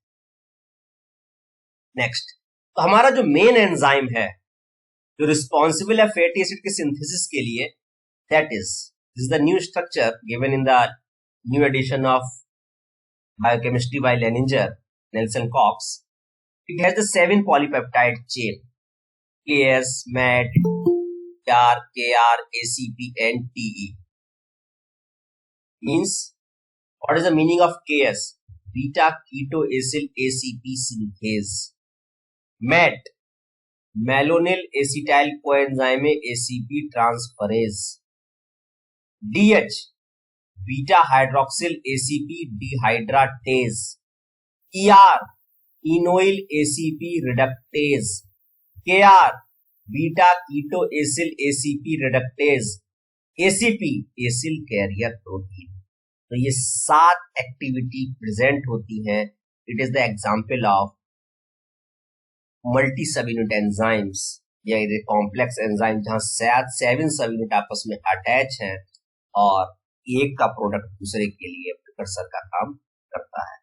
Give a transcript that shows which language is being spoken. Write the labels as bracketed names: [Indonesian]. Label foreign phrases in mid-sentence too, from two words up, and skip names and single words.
[English] नेक्स्ट, [Hindi] तो हमारा जो [English] main enzyme [Hindi] है जो [English] रिस्पॉन्सिबल है fatty acid के सिंथेसिस [Hindi] के लिए, [English] that is this the new structure given in the new edition of biochemistry by Lehninger, Nelson Cox. It has the 7 polypeptide chain KS, MET, KR, ACP and TE. Means, what is the meaning of KS? Beta ketoacyl ACP synthase. MET, Malonyl acetyl coenzyme ACP transferase. DH, beta hydroxyl ACP dehydratase. ER, enoyl ACP reductase. KR, beta ketoacyl ACP reductase. ACP, acyl carrier protein. [Hindi] तो ये 7 [English] activity present [Hindi] होती हैं। [English] It is the example of multi sub unit enzymes [Hindi] या [English] complex enzyme, [Hindi] जहां 7 [English] sub unit [Hindi] आपस में अटैच हैं और एक का प्रोडक्ट दूसरे के लिए प्रिकर्सर का काम करता है।